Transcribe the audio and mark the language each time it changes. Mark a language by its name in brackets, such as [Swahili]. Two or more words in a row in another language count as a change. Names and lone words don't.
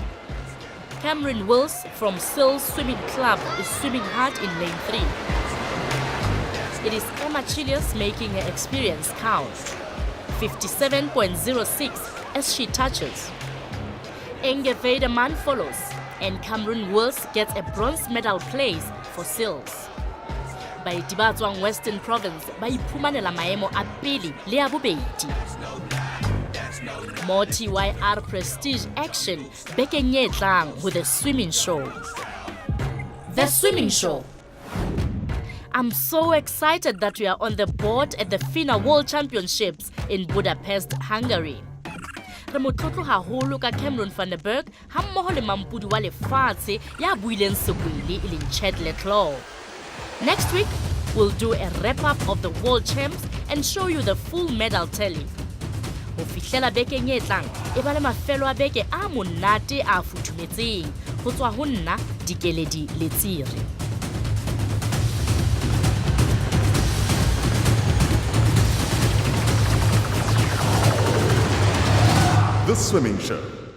[English] Cameron Wills from Sills Swimming Club is swimming hard in lane 3. It is Emma Chilias making her experience count. 57.06 as she touches. Inge Weideman follows, and Cameron Wills gets a bronze medal place for Sills. [Southern Sotho] Baeti ba tswang Western Province ba iphumanela maemo a pele le a bobedi. [English] More TYR Prestige action [Southern Sotho] bekeng e tlang [English] with the swimming show. The swimming show. I'm so excited that we are on the board at the FINA World Championships in Budapest, Hungary. [Southern Sotho] Re motlotlo haholo ka Cameron van der Berg ha mmoho le mampudi wa lefatshe ya buileng sekwele e leng Chad Leclerc. [English] Next week, we'll do a wrap-up of the World Champs and show you the full medal tally. [Southern Sotho] Ho fihlela bekeng e tlang, e ba le mafelo a beke a monate a futhumetseng ho tswa ho nna Dikeledi Letsire. [English] The Swimming Show.